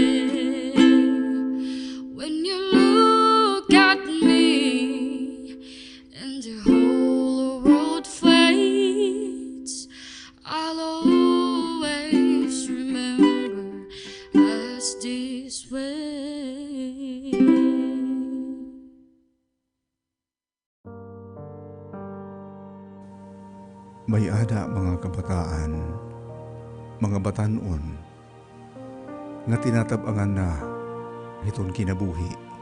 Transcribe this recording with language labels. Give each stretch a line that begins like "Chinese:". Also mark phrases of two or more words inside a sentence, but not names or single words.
English: When you look at me and the whole world fades, I'll always remember us this way.
Waray: May ada mga kabataan, mga batanon, nga tinatabangan na iton kinabuhi.